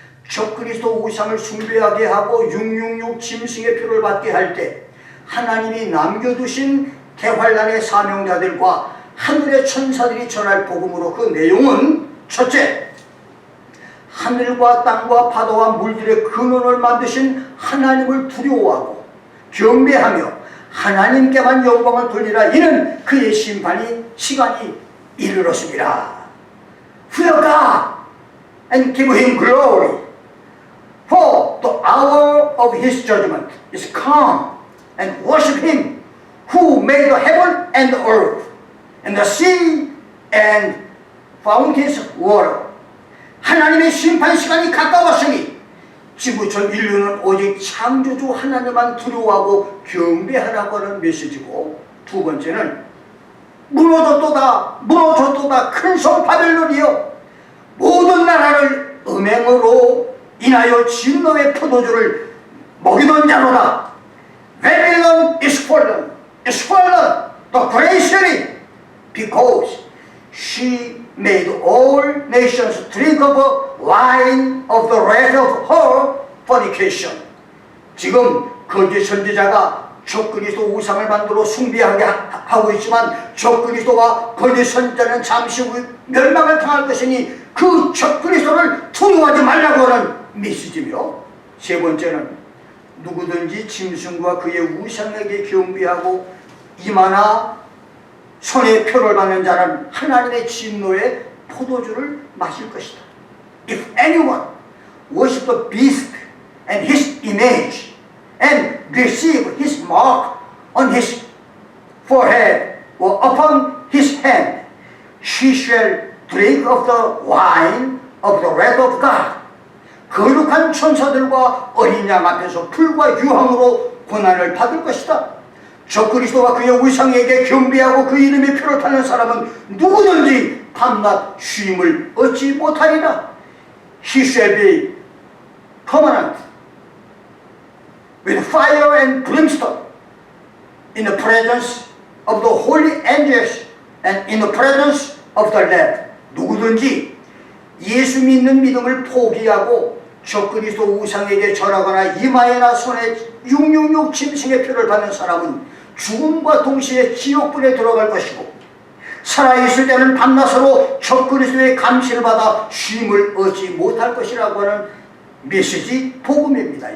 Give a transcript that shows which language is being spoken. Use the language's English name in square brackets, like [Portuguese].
[Korean] 적그리스도 우상을 숭배하게 하고 666 짐승의 표를 받게 할 때 하나님이 남겨두신 대환란의 사명자들과 하늘의 천사들이 전할 복음으로, 그 내용은 첫째, 하늘과 땅과 바다와 물들의 근원을 만드신 하나님을 두려워하고 경배하며 하나님께만 영광을 돌리라. 이는 그의 시간이 이르렀습니다. [English] Fear God and give Him glory, for the hour of His judgment is come, and worship Him who made the heaven and the earth and the sea and fountains of water. [Korean] 하나님의 심판 시간이 가까웠으니 지구촌 인류는 오직 창조주 하나님만 두려워하고 경배하라고 하는 메시지고, 두 번째는 무너졌도다 큰 성 바벨론이여, 모든 나라를 음행으로 인하여 진노의 포도주를 먹이던 자로다. [English] Babylon is fallen, the great city, because she made all nations drink of the wine of the wrath of her fornication. [Korean] 지금 거짓 선지자가 적그리스도 우상을 만들어 숭배하게 하고 있지만 적그리스도와 거짓 선지자는 잠시 후 멸망을 당할 것이니 그 적그리스도를 두려워하지 말라고 하는 메시지며, 세 번째는 누구든지 짐승과 그의 우상에게 경배하고 이마나 손에 표를 받는 자는 하나님의 진노의 포도주를 마실 것이다. [English] If anyone worship the beast and his image and receive his mark on his forehead or upon his hand, she shall drink of the wine of the wrath of God. [Korean] 거룩한 천사들과 어린 양 앞에서 불과 유황으로 고난을 받을 것이다. 적그리스도와 그의 우상에게 경배하고 그 이름의 표를 타는 사람은 누구든지 밤낮 쉼을 얻지 못하리라. [English] He shall be permanent with fire and brimstone in the presence of the holy angels and in the presence of the Lamb. [Korean] 누구든지 예수 믿는 믿음을 포기하고 적그리스도 우상에게 절하거나 이마에나 손에 666 짐승의 표를 받는 사람은 죽음과 동시에 지옥불에 들어갈 것이고 살아있을 때는 밤낮으로 적그리스도의 감시를 받아 쉼을 얻지 못할 것이라고 하는 메시지 복음입니다.